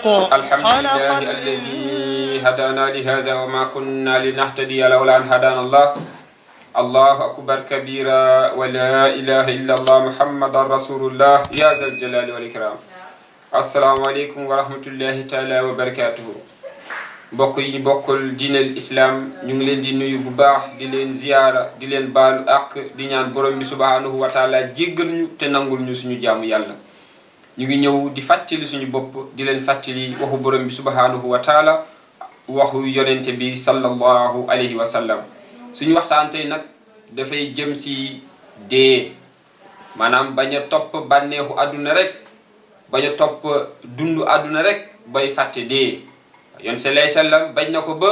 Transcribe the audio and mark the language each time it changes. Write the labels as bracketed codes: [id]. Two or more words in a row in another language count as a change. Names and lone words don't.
[ar] الحمد لله الذي هدانا لهذا وما كنا لنهتدي لولا أن هدانا الله الله أكبر كبيرا ولا إله إلا الله محمد رسول الله يا ذا الجلال والإكرام السلام عليكم ورحمة الله تعالى وبركاته [wo] mbokk yi bokkul diinal islam ñu ngi leen di nuyu bu baax di leen ziyaara di leen baalu ak di ñaan borom bi [ar] سبحانه وتعالى [wo] jéggal ñu te nangul ñu suñu jaamu yàlla ñu ngi ñëw di fàttali suñu bopp di leen fàttali waxu borom bi [ar] سبحانه وتعالى [wo] waxu yonente bi [ar] صلى الله عليه وسلم [wo] suñu waxtaan tey nag dafay jëm si dee maanaam bañ a topp bànneexu àdduna rek bañ a topp dundu àdduna rek bay fàtte dee yon [ar] صلى الله عليه وسلم [wo] bañ na ko ba